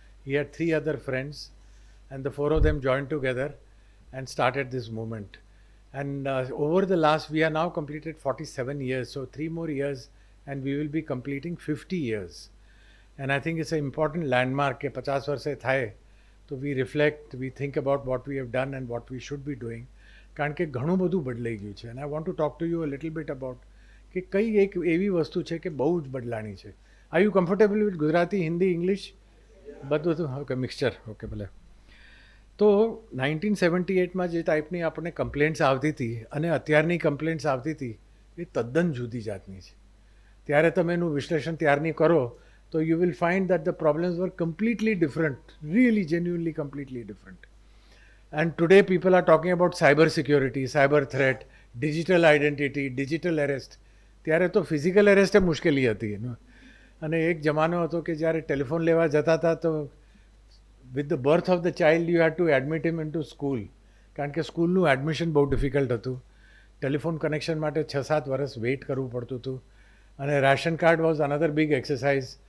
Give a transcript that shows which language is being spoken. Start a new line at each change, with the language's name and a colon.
English: He had 3 other friends, and the 4 of them joined together and started this movement. And over the last, we are now completed 47 years, so 3 more years, and we will be completing 50 years. And I think it's an important landmark
Gujarati: કે 50 વર્ષે થાય તો
English: we reflect, we think about what we have done and what we should be doing.
Gujarati: કારણ કે ઘણું બધું બદલાઈ ગયું છે.
English: And I want to talk to you a little bit about
Gujarati: કે કઈ એક એવી વસ્તુ છે કે બહુ જ બદલાણી છે.
English: Are you comfortable with Gujarati, Hindi, English?
Gujarati: બધું ઓકે, મિક્સચર, ઓકે ભલે. તો 1978માં જે ટાઈપની આપણને કમ્પ્લેન્ટ્સ આવતી હતી અને અત્યારની કમ્પ્લેન્ટ્સ આવતી હતી એ તદ્દન જુદી જાતની છે. ત્યારે તમે એનું વિશ્લેષણ ત્યારની કરો તો
English: you will find that the problems were completely different, really genuinely completely different. And today people are talking about cyber security, cyber threat, digital identity, digital arrest.
Gujarati: ત્યારે તો ફિઝિકલ એરેસ્ટ મુશ્કેલી હતી એનું. અને એક જમાનો હતો કે જ્યારે ટેલિફોન લેવા જતા હતા તો
English: with the birth of the child you had to admit him into school,
Gujarati: કારણ કે સ્કૂલનું એડમિશન બહુ ડિફિકલ્ટ હતું. ટેલિફોન કનેક્શન માટે 6-7 વર્ષ વેઇટ કરવું પડતું હતું. અને ration card
English: Was another big exercise.